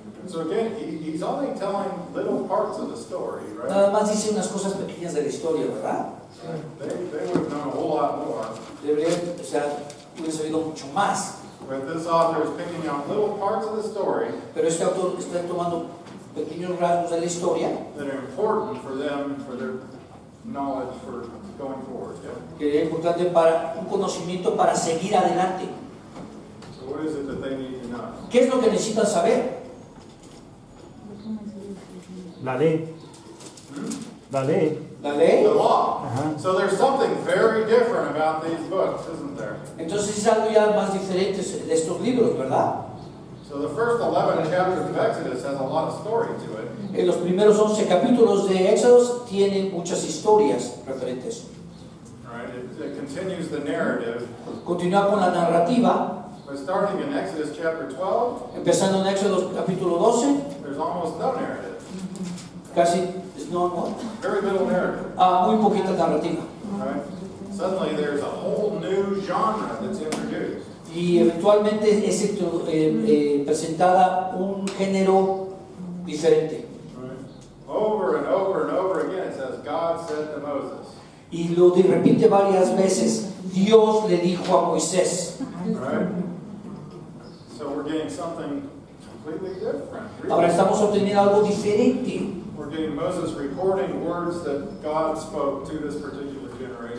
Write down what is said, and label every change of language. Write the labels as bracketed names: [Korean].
[English] So again, he's only telling little parts of the story, right? [Spanish] Nada más dice unas cosas pequeñas de la historia, ¿verdad? [English] They would have known a whole lot more. [Spanish] Deberían, o sea, hubiera sabido mucho más. [English] But this author is picking out little parts of the story [Spanish] Pero este autor está tomando pequeños rasgos de la historia [English] that are important for them, for their knowledge for going forward. Yeah? [Spanish] que es importante para un conocimiento para seguir adelante. [English] So what is it that they need to know? [Spanish] ¿Qué es lo que necesitan saber? La ley. La ley. La ley. [English] The law. Ajá. So there's something very different about these books, isn't there? [Spanish] Entonces es algo ya más diferente de estos libros, ¿verdad? [English] So the first 11 chapters of Exodus has a lot of story to it. [Spanish] En los primeros 11 capítulos de Éxodo tienen muchas historias referentes. [English] All right? It continues the narrative. [Spanish] Continúa con la narrativa, [English] But starting in Exodus chapter 12, [Spanish] empezando en Éxodo capítulo 12, [English] there's almost no narrative. [Spanish] casi no, [English] Very little narrative. [Spanish] muy poquita narrativa. [English] Right? Suddenly there's a whole new genre that's introduced. [Spanish] Y eventualmente es presentada un género diferente. [English] Right? Over and over and over again it says, God said to Moses. [Spanish] Y lo repite varias veces. Dios le dijo a Moisés. [English] Right? So we're getting something completely different. [Spanish] Ahora estamos obteniendo algo diferente. [English] We're getting Moses recording words that God spoke to this particular generation.